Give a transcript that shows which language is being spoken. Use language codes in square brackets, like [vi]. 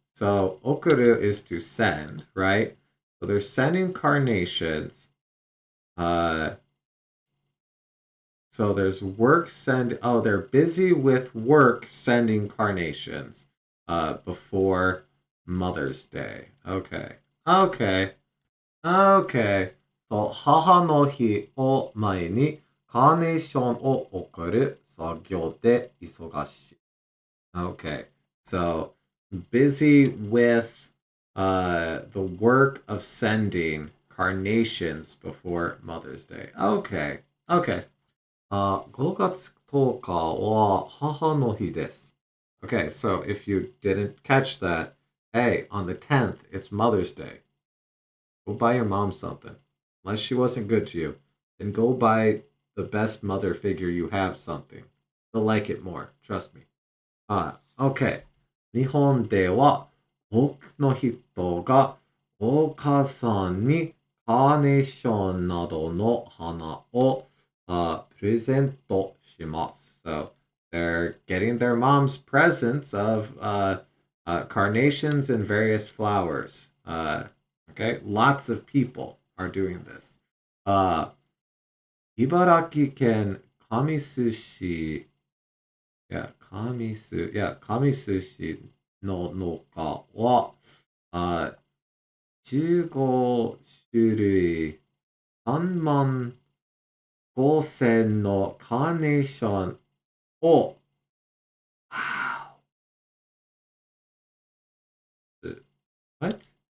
[en] So okuru is to send, right? So they're sending carnations. Uh so there's work send oh, they're busy with work sending carnations before Mother's Day. Okay. Okay. Okay. [ja] そう、母の日を前にカーネーションを送る作業で忙しい。 [en] Okay. So busy with the work of sending carnations before Mother's Day. Okay. Okay. [ja] 5月10日は母の日です。 [en] Okay, so if you didn't catch that, hey, on the 10th, it's Mother's Day. Go buy your mom something. Unless she wasn't good to you, then go buy the best mother figure you have something. They'll like it more. Trust me. Okay. [ja] 日本では多くの人がお母さんにカーネーションなどの花をプレゼントします。 [en] So they're getting their mom's presents of carnations and various flowers. Okay, lots of people are doing this. [ja] 茨城県神栖市神栖市の農家は、15種類3万5千のカーネーションを、 [en] What?